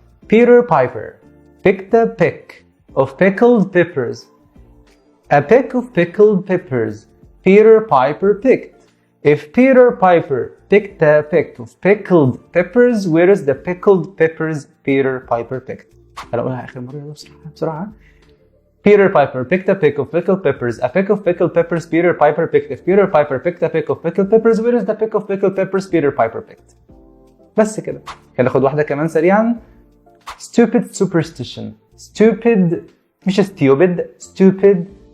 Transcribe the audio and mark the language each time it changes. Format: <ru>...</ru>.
<en>Peter Piper picked a pick of pickled peppers. A pick of pickled peppers Peter Piper picked. If Peter Piper picked a pick of pickled peppers, where is the pickled peppers Peter Piper picked?</en> <ar>هنقولها آخر مرة يلا بسرعة.</ar> <en>Peter Piper picked a pick of pickled peppers. A pick of pickled peppers Peter Piper picked. If Peter Piper picked a pick of pickled peppers, where is the pick of pickled peppers Peter Piper picked?</en> <ar>بس كده. هناخد واحدة كمان سريعا.</ar> <en>Stupid superstition. Stupid</en> <ar>مش</ar> <en>stupid.</en>